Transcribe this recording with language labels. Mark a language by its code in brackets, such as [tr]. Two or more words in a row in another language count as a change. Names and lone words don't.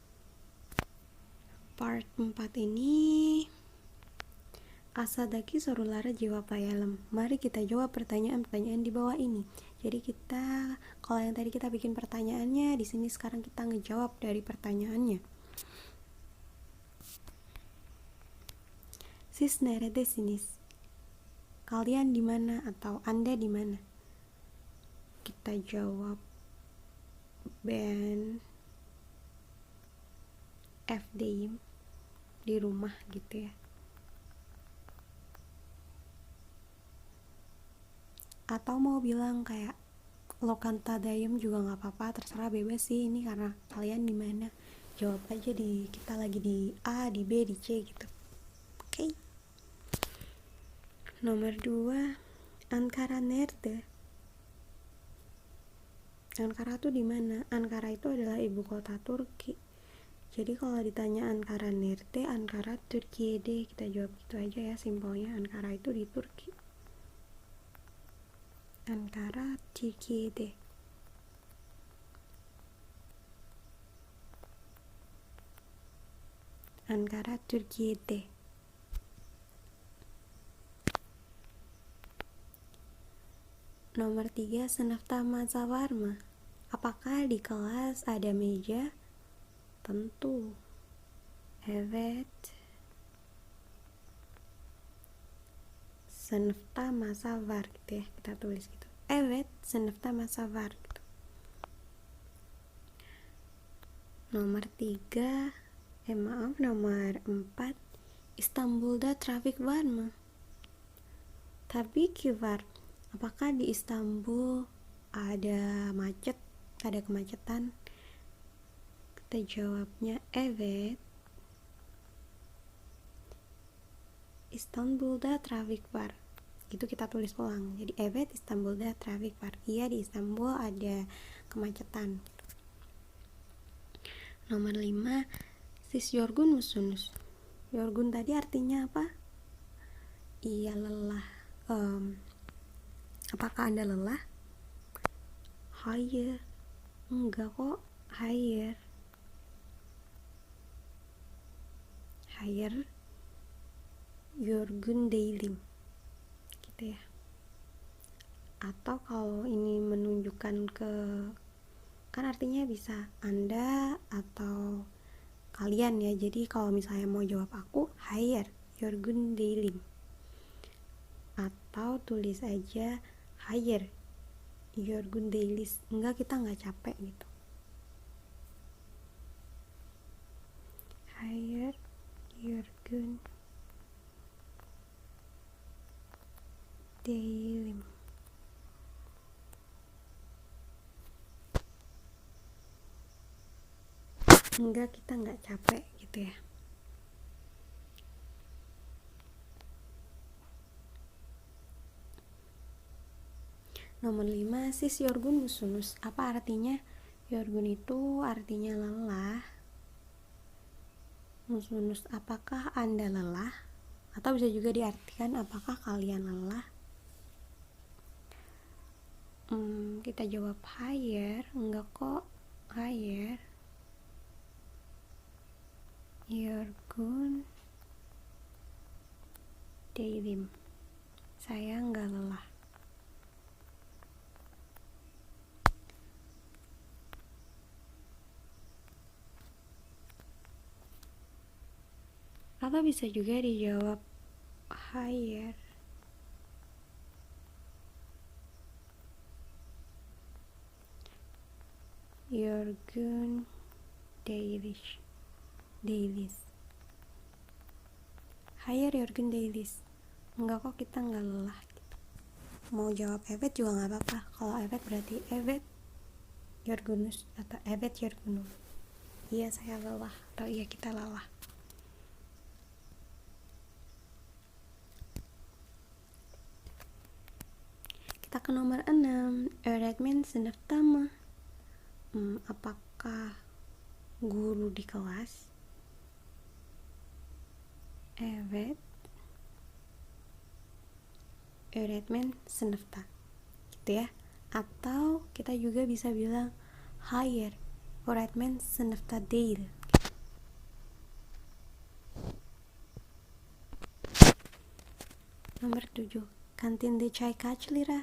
[tr] Part 4 ini Asadaki sorulara jawab layalem. [id] Mari kita jawab pertanyaan-pertanyaan di bawah ini. Jadi kita, kalau yang tadi kita bikin pertanyaannya, di sini sekarang kita ngejawab dari pertanyaannya. [tr] Siz neredesiniz? [id] Kalian di mana atau Anda di mana? Kita jawab [tr] ben evdeyim, [id] di rumah gitu ya. Atau mau bilang kayak lokantadayım juga nggak apa-apa, terserah, bebas sih, ini karena kalian di mana, jawab aja di kita lagi di A, di B, di C gitu. Oke. Nomor 2, [tr] Ankara nerede? [id] Ankara tuh di mana? Ankara itu adalah ibu kota Turki. Jadi kalau ditanya [tr] Ankara nerede, Ankara Türkiye'de, [id] kita jawab gitu aja ya, simpelnya. Ankara itu di Turki. [tr] Ankara Türkiye'de. Ankara Türkiye'de. Nomor 3, sınıfta masa var mı? [id] Apakah di kelas ada meja? Tentu. [tr] Evet. Sınıfta masa var [id] gitu ya, kita tulis gitu. [tr] Evet, sınıfta masa var gitu. [id] Nomor 3, nomor 4, [tr] İstanbul'da trafik var mı? Tabii ki var. [id] Apakah di Istanbul ada macet, ada kemacetan? Kita jawabnya evet. [tr] İstanbul'da trafik var. [id] Itu kita tulis ulang. [tr] Jadi evet, İstanbul'da trafik var. [id] Iya, di Istanbul ada kemacetan. Nomor 5, [tr] siz yorgun musunuz? [id] Yorgun tadi artinya apa? Iya, lelah. Apakah Anda lelah? Hayır. Enggak kok. [tr] Hayır. Hayır. Yorgun değilim. [id] Gitu ya. Atau kalau ini menunjukkan ke, kan artinya bisa Anda atau kalian ya. Jadi kalau misalnya mau jawab aku, [tr] Hayır, yorgun değilim. [id] Atau tulis aja, [tr] Hayır, yorgun değiliz. [id] Enggak, kita nggak capek gitu. [tr] Hayır, yorgun değilim. [id] Enggak, kita nggak capek gitu ya. [tr] Nomor 5, sis yorgun musunuz. [id] Apa artinya? Yorgun itu artinya lelah. Musunuz, apakah Anda lelah? Atau bisa juga diartikan apakah kalian lelah? Kita jawab hayır. Enggak kok, [tr] hayır. Yorgun değilim. [id] Saya enggak lelah. Atau bisa juga dijawab hayır. [tr] Yorgun değiliz. Hayır, yorgun değiliz. [id] Enggak kok, kita enggak lelah gitu. Mau jawab evet juga nggak apa-apa. Kalau evet berarti [tr] evet yorgunuz [id] atau [tr] evet yorgunum. [id] Iya, saya lelah atau iya, kita lelah. Kita ke nomor 6, [tr] öğretmen sınıfta mı? [id] Apakah guru di kelas? [tr] Evet, öğretmen sınıfta [id] gitu ya. Atau kita juga bisa bilang [tr] hayır, öğretmen sınıfta değil. Nomor 7, kantinde çay kaç lira?